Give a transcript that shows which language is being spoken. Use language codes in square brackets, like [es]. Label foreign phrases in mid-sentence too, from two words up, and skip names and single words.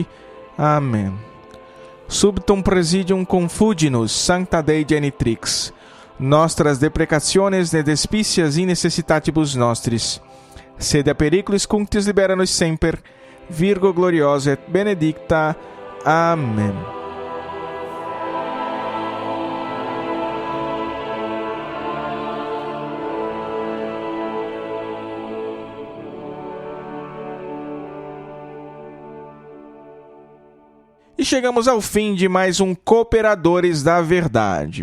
[pt] Amém. [la] Subtum presidium confuginus sancta Dei Genitrix, nostras deprecationes ne despicias in necessitatibus nostris. Sede a periculis cunctis libera-nos semper, Virgo gloriosa et benedicta. [pt] Amém. E chegamos ao fim de mais um Cooperadores da Verdade.